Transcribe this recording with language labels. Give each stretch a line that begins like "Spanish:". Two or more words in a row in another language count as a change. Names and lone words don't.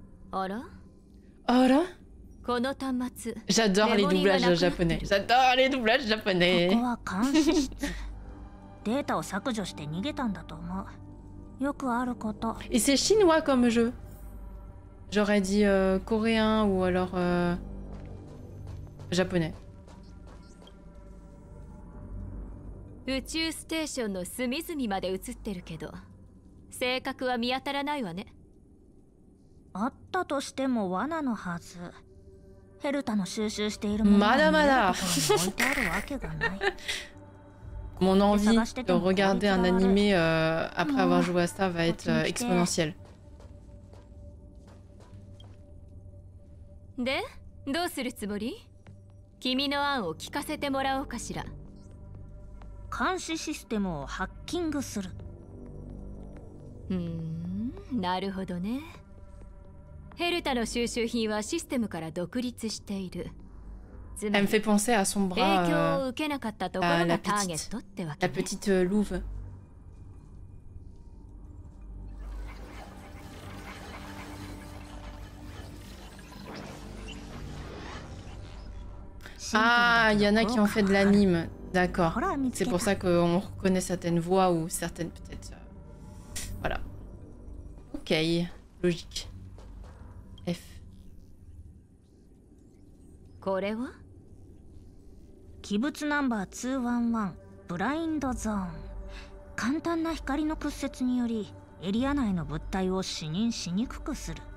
Japanese: あら
French: Oh là.
Japanese: この端末
French: J'adore les doublages japonais. J'adore les doublages japonais.
Japanese: ここは監視室。データを削除して逃げたんだと思う。よくあること。
French: Et c'est chinois comme jeu. J'aurais dit coréen ou alors japonais.
Japanese: 宇宙ステーションの隅々まで映ってるけど、性格は見当たらないわね。あったとしても罠のはず。ヘルタの収集しているものがまだまだ置いてあるわけがない。
French: Mon envie de regarder un animé après avoir joué à ça va être exponentielle.
Japanese: で、どうするつもり？君の案を聞かせてもらおうかしら。監視システムをハッキングする。なるほどね。ヘルタの収集品はシステムから独立している。
French: Elle me fait penser à son bras, à la petite louve. あ、il y en a qui ont fait de l'anime. D'accord. C'est pour ça qu'on reconnaît certaines voix ou certaines peut-être. Voilà. Ok, logique. F.
Japanese: これは器物ナンバー211ブラインドゾーン。簡単な光の屈折によりエリア内の物体を視認しにくくする。